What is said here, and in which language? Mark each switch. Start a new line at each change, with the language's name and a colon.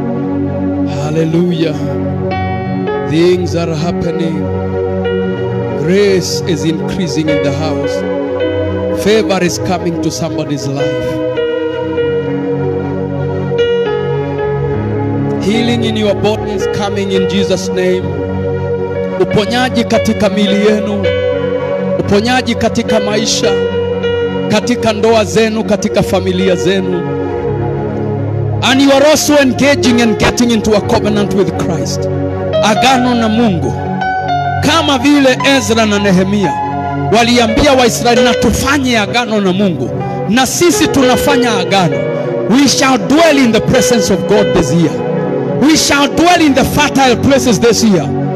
English: Hallelujah. Things are happening. Grace is increasing in the house. Favor is coming to somebody's life. Healing in your body is coming in Jesus' name.
Swahili: Uponyaji katika miili yenu, uponyaji katika maisha, katika ndoa zenu, katika familia zenu.
English: And you are also engaging and getting into a covenant with Christ.
Swahili: Agano na Mungu. Kama vile Ezra na Nehemia waliambia Waisraeli na tufanye agano na Mungu, na sisi tunafanya agano.
English: We shall dwell in the presence of God this year. We shall dwell in the fertile places this year.